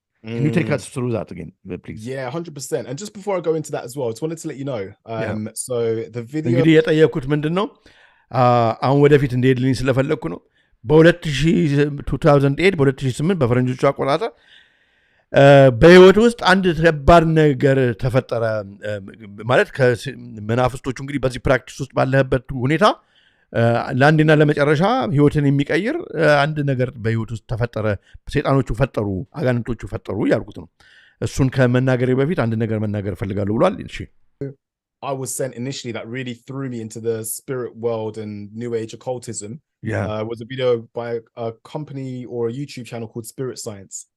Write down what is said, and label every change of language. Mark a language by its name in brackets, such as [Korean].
[English] Can you take us through that again, please? Yeah, 100%. And just before I go into that as well, I just wanted to let you know. So the video... [Amharic] እንግዲህ የጠየኩት ምንድን ነው አሁን ወደፊት እንደሄድልኝ ስለፈለግኩ ነው። በ2008 በ2008 በፈረንጆቹ አቆጣጠር በህይወት ውስጥ አንድ ከባድ ነገር ተፈጠረ። ማለት ከመናፍስቶቹ እንግዲህ በዚህ ፕራክቲስ ውስጥ ባለህበት ሁኔታ ለአንድና ለመጨረሻ ህይወትን የሚቀይር አንድ ነገር በህይወት ውስጥ ተፈጠረ። ሰይጣኖቹ ፈጠሩ፣ አጋንንቶቹ ፈጠሩ ያልኩት ነው። እሱን ከመናገሬ በፊት አንድ ነገር መናገር ፈልጋለሁ ብሏል። እሺ [English] I was sent initially that really threw me into the spirit world and new age occultism. Was a video by a company or a YouTube channel called Spirit Science.